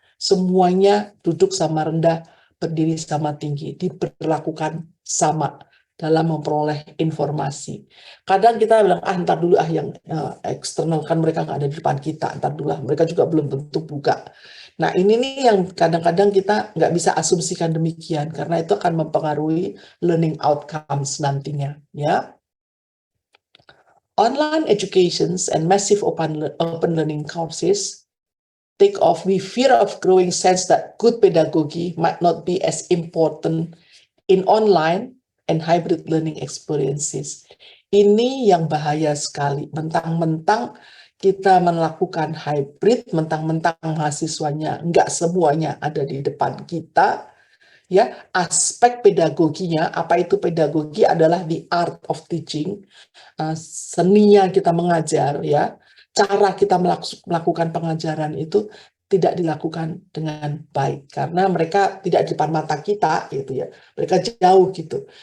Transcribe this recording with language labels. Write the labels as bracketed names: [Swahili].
[Indonesian] Semuanya duduk sama rendah, berdiri sama tinggi, diperlakukan sama dalam memperoleh informasi. Kadang kita bilang, ntar dulu yang eksternal, kan mereka nggak ada di depan kita, ntar dulu mereka juga belum tentu buka. Nah, ini nih yang kadang-kadang kita nggak bisa asumsikan demikian, karena itu akan mempengaruhi learning outcomes nantinya. Ya. [English] Online educations and massive open learning courses take off. We fear of growing sense that good pedagogy might not be as important in online and hybrid learning experiences. [Indonesian] Ini yang bahaya sekali. Mentang-mentang kita melakukan hybrid, mentang-mentang mahasiswanya nggak semuanya ada di depan kita, ya, aspek pedagoginya, apa itu pedagogi adalah [English] the art of teaching, [Indonesian] seninya kita mengajar, ya, cara kita melakukan pengajaran itu tidak dilakukan dengan baik karena mereka tidak di depan mata kita gitu ya, mereka jauh gitu.